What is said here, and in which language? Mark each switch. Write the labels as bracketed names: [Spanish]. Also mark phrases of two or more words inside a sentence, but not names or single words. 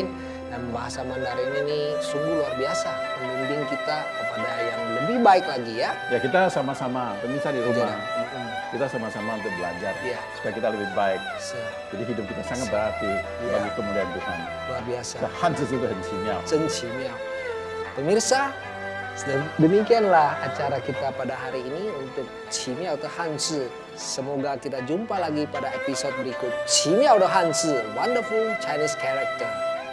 [Indonesian] Dan bahasa Mandarin ini sungguh luar biasa, membimbing kita kepada yang lebih baik lagi ya. Ya kita sama-sama, pemirsa di rumah, Jadi, kita sama-sama untuk belajar Iya. supaya kita lebih baik. se- Jadi hidup kita sangat berarti Iya. bagi kemuliaan Tuhan. luar biasa, [Chinese] 这汉字真的很奇妙。真奇妙. [Indonesian] Pemirsa, demikianlah acara kita pada hari ini untuk Qimiao de Hanzi. Semoga kita jumpa lagi pada episode berikut Qimiao de Hanzi, Wonderful Chinese Character.